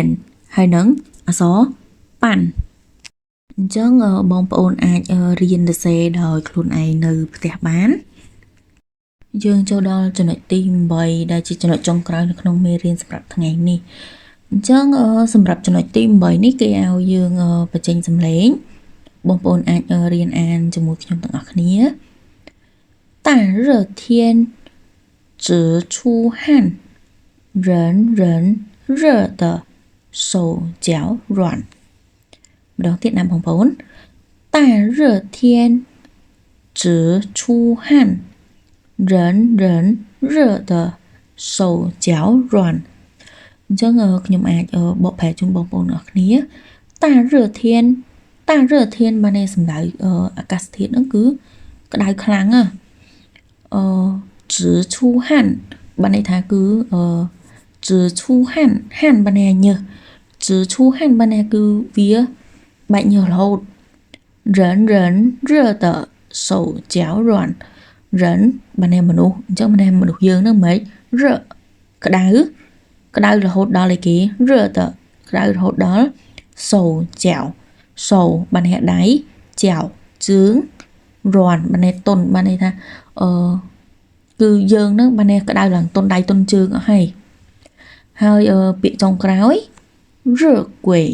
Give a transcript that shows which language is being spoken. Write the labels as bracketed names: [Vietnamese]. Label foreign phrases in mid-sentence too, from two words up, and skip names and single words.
[Khmer] ហើយនឹងអក្សរប៉ាន់អញ្ចឹងបងប្អូនអាចរៀនសរសេរដោយខ្លួនឯងនៅផ្ទះបានយើងចូលដល់ចំណុច ទី8ដែលជាចំណុចចុងក្រោយនៅក្នុងមេរៀនសម្រាប់ថ្ងៃនេះអញ្ចឹងសម្រាប់ចំណុចទី8នេះគេឲ្យយើង បញ្ចេញសំឡេងបងប្អូនអាចរៀនអានជាមួយខ្ញុំទាំងអស់គ្នា大 [Chinese] 热天直出汗人热的手脚软 [Khmer] ម្ដងទៀតណាបងប្អូន [Chinese] 大热天直出汗人热的手脚软 [Khmer] អញ្ចឹងខ្ញុំអាចបកប្រែជូនបងប្អូនអរគ្នាតា热天បានន័យសំដៅអាកាសធាតុហ្នឹងគឺក្តៅខ្លាំង [Chinese] 直出汗 [Khmer] បានន័យថាគឺ [Chinese] 直出汗 [Khmer] បានន័យញើស [Chinese] 直出汗 [Khmer] បានន័យគឺវាបែក ញើសរហូត [Chinese] 人热的手脚软 [Khmer] 人បានន័យមនុស្សអញ្ចឹងបានន័យមនុស្សយើងហ្នឹងមិន热ក្តៅរហូតដល់ឯគេ热的ក្តៅរហូតដល់手脚手បានន័យដៃ脚ជើងរាន់បានន័យតុនបានន័យថាគឺយើងហ្នឹងបានន័យក្តៅឡើងតុនដៃតុនជើងអស់ហើយពាក្យចុងក្រោយ热鬼